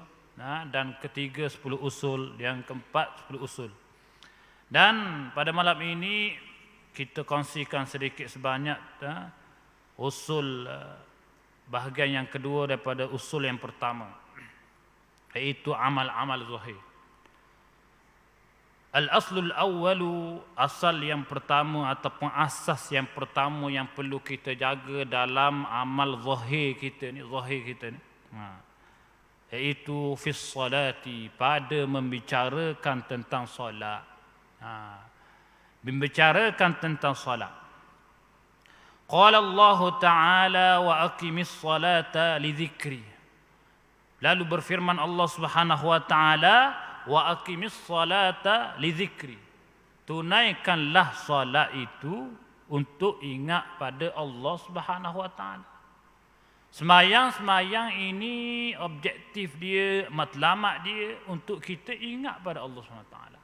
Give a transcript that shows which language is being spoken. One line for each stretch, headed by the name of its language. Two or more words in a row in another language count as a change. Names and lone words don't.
Malay: Dan ketiga 10 usul, yang keempat 10 usul. Dan pada malam ini kita kongsikan sedikit sebanyak usul bahagian yang kedua daripada usul yang pertama, iaitu amal-amal zahir.
Arabic: الأصل الأول,
Malay: asal yang pertama ataupun asas yang pertama yang perlu kita jaga dalam amal zahir kita ni, iaitu
Arabic: في الصلاة,
Malay: pada membicarakan tentang solat. Membicarakan tentang solat.
Arabic: قال الله تعالى وأقم الصلاة لذكري.
Malay: Lalu berfirman Allah
Arabic: سبحانه وتعالى, وأقم الصلاة لذكري.
Malay: Tunaikanlah solat itu untuk ingat pada Allah
Arabic: سبحانه وتعالى.
Malay: Semayang ini objektif dia, matlamat dia untuk kita ingat pada Allah
Arabic: سبحانه وتعالى.